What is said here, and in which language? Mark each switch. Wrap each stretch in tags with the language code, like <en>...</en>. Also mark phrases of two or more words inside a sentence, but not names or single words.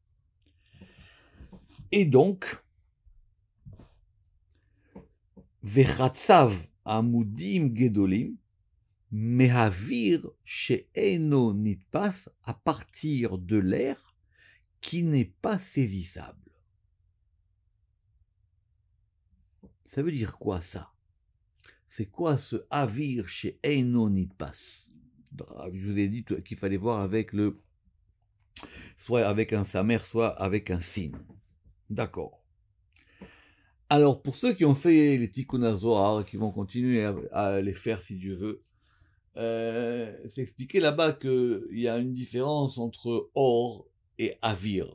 <fr>Et donc,</fr> <he>וחצב עמודים גדולים, מאויר שאינו נתפס,</he> <fr>à partir de l'air qui n'est pas saisissable. Ça veut dire quoi ça? C'est quoi ce</fr> <he>אויר שאינו נתפס?</he> <fr>Je vous ai dit qu'il fallait voir avec soit avec un samer, soit avec un sin. D'accord. Alors pour ceux qui ont fait les Tikkun HaZohar, qui vont continuer à les faire si Dieu veut, c'est expliqué là-bas qu'il y a une différence entre or et avir.</fr>